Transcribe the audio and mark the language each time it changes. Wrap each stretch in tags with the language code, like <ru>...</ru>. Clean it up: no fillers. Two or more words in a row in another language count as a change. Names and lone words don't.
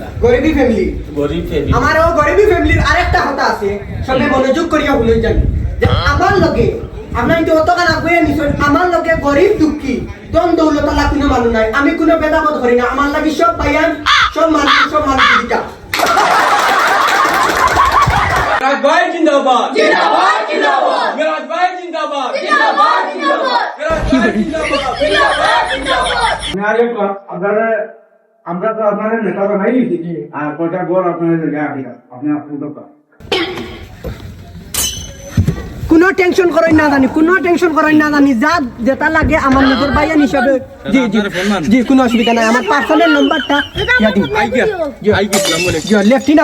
<syl>গরিবী ফ্যামিলি আমারও গরিবী ফ্যামিলির আরেকটা কথা আছে সবে মনোযোগ করিয়া বলে জানি যে আমার লগে আপনার তো অতখান আগুয়ে নিছেন আমার লগে গরিব দুঃখী দন দৌলতলা কোনো মানুষ নাই আমি কোনো ভেদাভেদ করি না আমার লাগি সব ভাইয়ান সব মানুষ দিটা মিরাজ ভাই জিন্দাবাদ জিন্দাবাদ জিন্দাবাদ মিরাজ ভাই জিন্দাবাদ জিন্দাবাদ জিন্দাবাদ মিরাজ ভাই জিন্দাবাদ জিন্দাবাদ জিন্দাবাদ আমরা তো আপনাদের নেতা বানাই দিয়েছি আর কয়টা গড় আপনাদের জায়গা আপনি কোনো টেনশন করেন না জানি যা যেটা লাগে আমার নিজের ভাইয়ান হিসাবে জি কোনো অসুবিধা নাই আমার পার্সোনাল নাম্বারটা লেফটিন</syl>